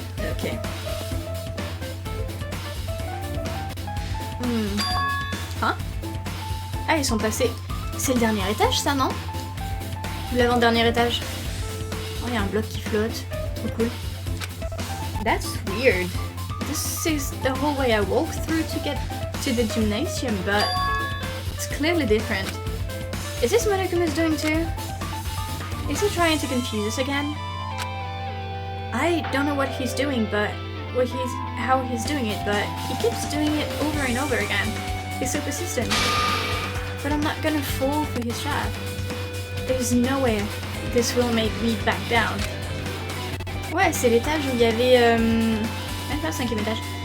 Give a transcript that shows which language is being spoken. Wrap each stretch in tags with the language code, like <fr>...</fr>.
<fr>Ok. Hein? Ah, ils sont passés. C'est le dernier étage, ça, non? Ou l'avant-dernier étage? Oh, il y a un bloc qui flotte. Trop cool.</fr> <en>That's weird. This is the whole way I walked through to get to the gymnasium, but it's clearly different. Is this what Okuma's doing too? Is he trying to confuse us again? I don't know what he's doing, but how he's doing it, but he keeps doing it over and over again. He's so persistent. But I'm not gonna fall for his trap. There's no way this will make me back down.</en> <fr>Ouais, c'est l'étage où il y avait... même pas le 5e étage.</fr>